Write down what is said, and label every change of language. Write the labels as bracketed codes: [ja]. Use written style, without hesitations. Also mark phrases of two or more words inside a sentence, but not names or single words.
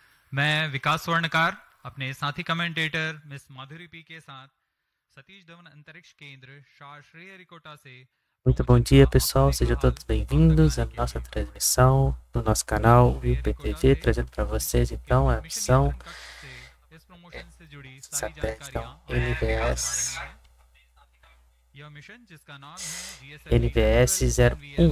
[hi] मैं विकास स्वर्णकार अपने साथी कमेंटेटर मिस माधुरी पी के साथ सतीश धवन अंतरिक्ष केंद्र श्रीहरिकोटा से [pt] Muito bom dia, pessoal. Sejam todos bem-vindos à nossa transmissão do nosso canal WillPTV, trazendo para vocês então a missão satélite então, NVS-1.